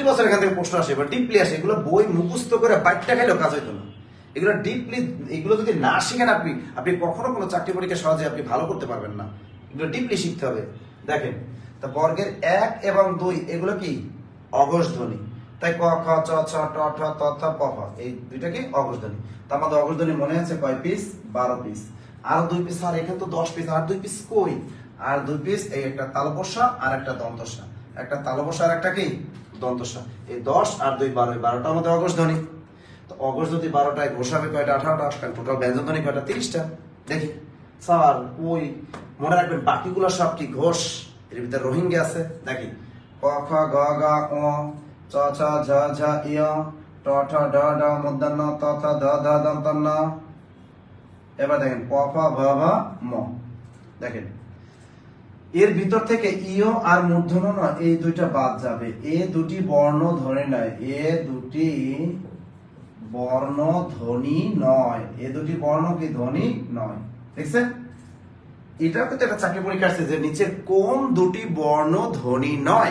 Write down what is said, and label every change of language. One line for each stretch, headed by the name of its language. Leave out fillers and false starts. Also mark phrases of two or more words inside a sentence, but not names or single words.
Bangla: বছর এখান থেকে প্রশ্ন আসে, এবার ডিপলি আসে। এগুলো বই মুখস্থ করে বাইটটা খাইলেও কাজ হইতো না। এগুলো ডিপলি, এগুলো যদি না শিখেন আপনি কখনো কোনো চাকরি পরীক্ষা সহজে আপনি ভালো করতে পারবেন না। এগুলো ডিপলি শিখতে হবে। দেখেন, তা বর্গের 1 এবং 2 এগুলো কি? অঘোষ ধ্বনি। তাই ক খ চ ছ ট ঠ ত থ প ফ এই দুইটা কি? অঘোষ ধ্বনি। তো আমাদের অঘোষ ধ্বনি মনে আছে কয় পিস? 12 পিস। আর 2 পিস, আর এখানে তো 10 পিস, আর 2 পিস কই? আর 2 পিস, এই একটা তালবস্যা আর একটা দন্তস্যা, একটা তালবস্যা আর একটা কি? দন্তস্যা। এই 10 আর 2 12, 12টা আমাদের অঘোষ ধ্বনি। তো অঘোষ যদি 12টায় ঘোষ হবে কয়টা? 18টা। টোটাল ব্যঞ্জন ধ্বনি কয়টা? 30টা। দেখি স্যার ওই মনে রাখবেন বাকিগুলো সব কি? ঘোষ। এর ভিতরে রোহিঙ্গা আছে। দেখি ক খ গ ঘ ঙ চ ছ ঝ ঝ ইয় ট ঠ ড ঢ মূর্ধন্য ত থ দ ধ দন্ত ন। এবার দেখেন প ফ ভ ভ ম। দেখেন এর ভিতর থেকে ইয় আর মূর্ধন্য ন এই দুইটা বাদ যাবে। এ দুটি বর্ণ ধরে নয়, এ দুটি বর্ণ ধ্বনি নয়, এ দুটি বর্ণ কি? ধ্বনি নয়। দেখছেন? এটাও কিন্তু একটা চাকরি পরীক্ষা আসছে যে নিচের কোন দুটি বর্ণ ধ্বনি নয়।